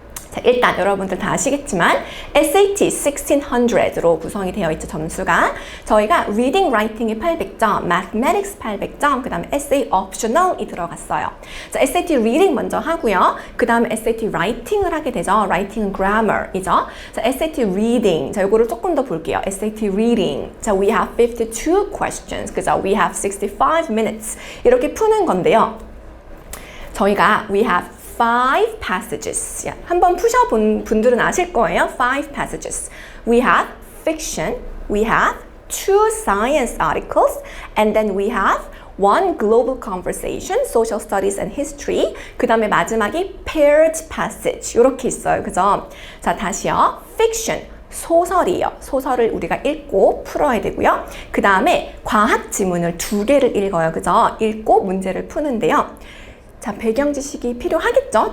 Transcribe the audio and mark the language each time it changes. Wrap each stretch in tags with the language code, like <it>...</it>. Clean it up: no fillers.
<ko>자, 일단 여러분들 다 아시겠지만 SAT 1600로 구성이 되어 있죠. 점수가 저희가 Reading, Writing이 800점, Mathematics 800점, 그 다음에 Essay Optional이 들어갔어요. 자, SAT Reading 먼저 하고요. 그 다음에 SAT Writing을 하게 되죠. Writing은 Grammar이죠. 자, SAT Reading, 자, 요거를 조금 더 볼게요.</ko> <en>SAT Reading, 자, we have 52 questions, 그죠? We have 65 minutes</en> <ko>이렇게 푸는 건데요. 저희가</ko> <en>we have 5 passages.</en> <ko>한번 푸셔본 분들은 아실 거예요.</ko> <en>5 passages. We have fiction, we have 2 science articles, and then we have 1 global conversation, social studies and history.</en> <ko>그 다음에 마지막이 paired passage. 이렇게 있어요. 그죠? 자, 다시요. fiction. 소설이에요. 소설을 우리가 읽고 풀어야 되고요. 그 다음에 과학 지문을 2개를 읽어요. 그죠? 읽고 문제를 푸는데요. 자, 배경 지식이 필요하겠죠?</ko>